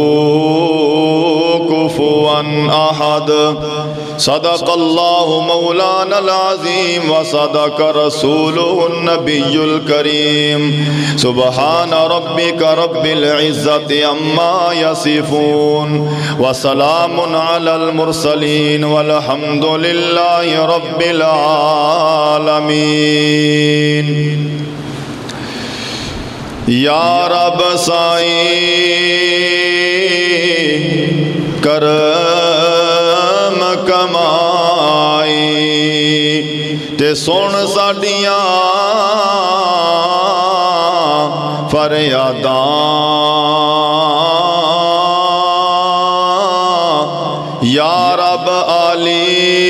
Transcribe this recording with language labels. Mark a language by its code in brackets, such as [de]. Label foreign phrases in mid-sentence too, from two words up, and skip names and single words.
[ar] کفوا احد صدق اللہ مولانا العظیم وصدق رسولہ النبی الکریم سبحان ربک رب العزت عما یصفون وسلام علی المرسلین والحمد للہ رب العالمین [pa] یا رب سائی کرم کمائی تے سن ساڈیاں فریاداں یا رب علی